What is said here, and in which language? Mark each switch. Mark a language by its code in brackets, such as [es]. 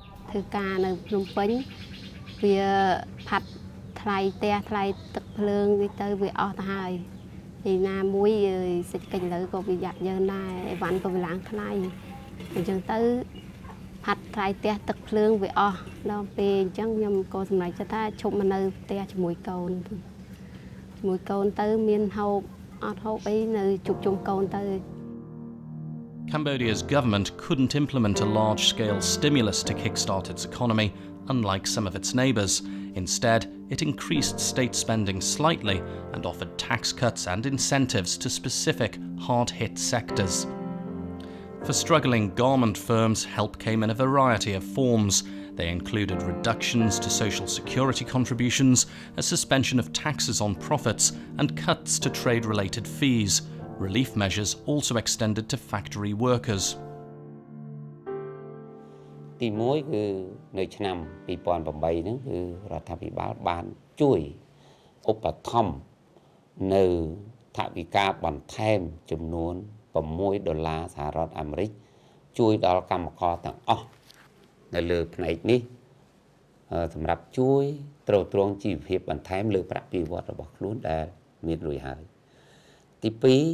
[km] ធ្វើការនៅភ្នំពេញវាផាត់ថ្លៃផ្ទះថ្លៃទឹកភ្លើងទៅវាអស់ទៅហើយពីណាមួយសេចក្ដីលើក៏វាយ៉ាក់យើងដែរអីវ៉ាន់ក៏វាឡើងថ្លៃអញ្ចឹងទៅផាត់ថ្លៃផ្ទះទឹកភ្លើងវាអស់ដល់ពេលអញ្ចឹងខ្ញុំក៏សម្រេចចិត្តថាឈប់មកនៅផ្ទះជាមួយកូនទៅមានហូបអត់ហូបអីនៅជួបជុំកូនទៅ [en] Cambodia's government couldn't implement a large-scale stimulus to kickstart its economy, unlike some of its neighbours. Instead, it increased state spending slightly and offered tax cuts and incentives to specific hard-hit sectors. For struggling garment firms, help came in a variety of forms. They included reductions to social security contributions, a suspension of taxes on profits, and cuts to trade-related fees. Relief measures also extended to factory workers. [km] ទីមួយគឺនៅឆ្នាំ 2008 ហ្នឹងគឺរដ្ឋាភិបាលបានជួយឧបត្ថម្ភនៅថវិកាបន្ថែមចំនួន$6សហរដ្ឋអាមេរិកជួយដល់កម្មករទាំងអស់នៅលើផ្នែកនេះសម្រាប់ជួយទ្រទ្រង់ជីវភាពបន្ថែមលើប្រាក់បៀវត្សរបស់ខ្លួនដែលមានរួចហើយទី2